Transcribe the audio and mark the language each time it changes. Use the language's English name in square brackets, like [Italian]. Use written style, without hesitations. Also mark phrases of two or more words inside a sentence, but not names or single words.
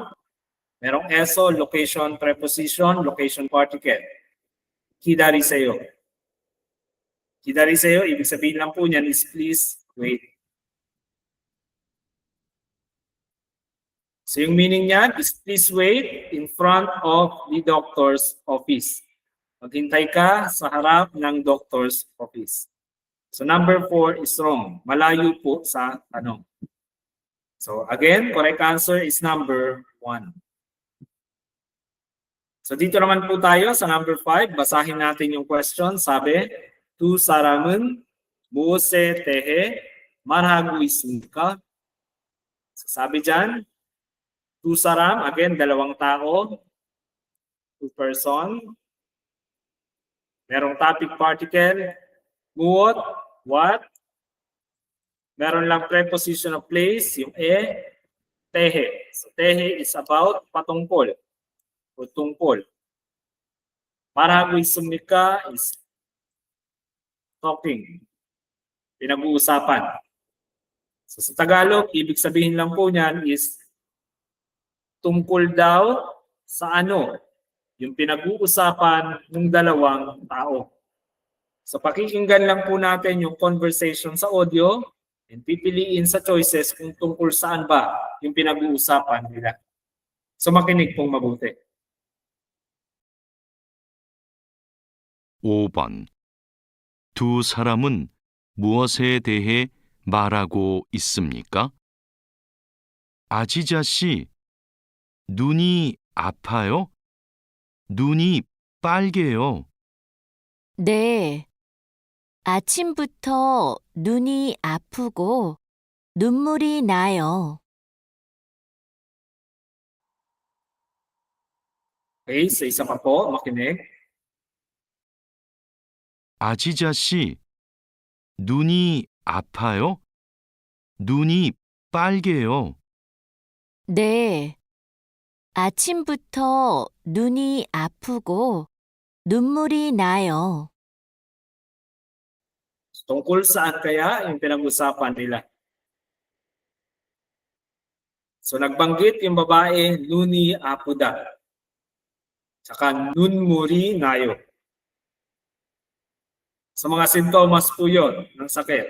[English] Merong eso, location preposition, location particle. [Korean] 기다리세요. 기다리세요, [Filipino] ibig sabihin lang po niyan is [English] please wait. So yung meaning niyan is please wait in front of the doctor's office. [Filipino] Maghintay ka sa harap ng [English] doctor's office. So number 4 is wrong. [Filipino] Malayo po sa tanong. [English] So again, correct answer is number 1. [Filipino] So dito naman po tayo sa number 5. Basahin natin yung question. Sabi, [Korean] 두 사람은 무엇에 대해 말하고 있습니까? [Filipino] So sabi dyan, [Korean] 두 사람, [Filipino] again, dalawang tao. [English] Two person. Merong topic particle. [Korean] Muot, what? [Filipino] Meron lang preposition of place, yung tehe. So tehe is about patungkol o tungkol. [Korean] 말하고 있습니까 [English] is talking. [Filipino] Pinag-uusapan. So sa Tagalog, ibig sabihin lang po niyan is tungkol daw sa ano, yung pinag-uusapan ng dalawang tao. So pakikinggan lang po natin yung conversation sa audio and pipiliin sa choices kung tungkol saan ba yung pinag-uusapan nila. So makinig pong mabuti. [Korean] 5번. 두 사람은 무엇에 대해 말하고 있습니까? 아지자 씨, 눈이 아파요? 눈이 빨개요. 네. 아침부터 눈이 아프고 눈물이 나요. [Filipino] Okay, sa isa pa po, makinig. [Korean] 아지자 씨, 눈이 아파요? 눈이 빨개요. 네. 아침부터 눈이 아프고 눈물이 나요. [Filipino] Tungkol saan kaya yung pinag-usapan nila? So nagbanggit yung babae, [Korean] 눈이 아파요. [Filipino] Tsaka [Korean] 눈물이 나요. [Filipino] Sa mga sintomas po yun ng sakit.